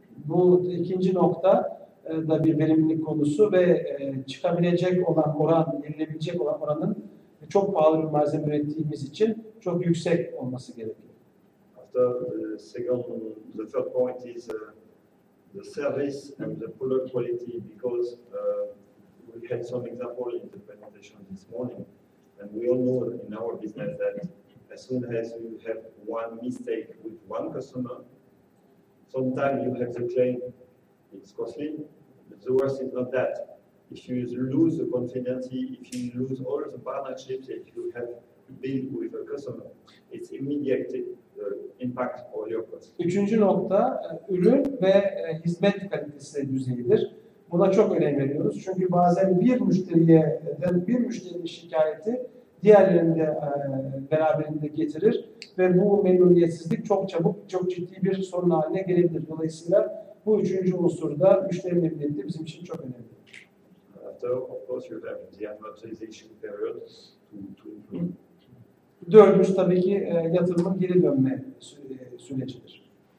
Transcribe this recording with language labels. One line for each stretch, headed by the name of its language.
Turkish: Bu ikinci nokta da bir verimlilik konusu ve çıkabilecek olan oran, yenilebilecek olan oranın çok pahalı bir malzeme ürettiğimiz için çok yüksek olması gerekiyor.
English: After the third point is the service and the product quality, because we had some example in the presentation this morning, and we all know in our business that as soon as you have one mistake with one customer, sometimes you have to claim it's costly. But the worst is not that. If you lose the confidence, if you lose all the partnerships that you have built with a customer, it's immediate impact on your cost.
Turkish: Üçüncü nokta ürün ve hizmet kalitesi düzeyidir. Buna çok önem veriyoruz. Çünkü bazen bir müşterinin şikayeti diğerlerinde beraberinde getirir ve bu memnuniyetsizlik çok çabuk, çok ciddi bir sorun haline gelebilir. Dolayısıyla bu üçüncü unsur da müşteri memnuniyeti bizim için çok önemli.
English: After, of course, you have the amortization period to improve.
Turkish: Dördüncü tabii ki yatırımın geri dönme sürecidir.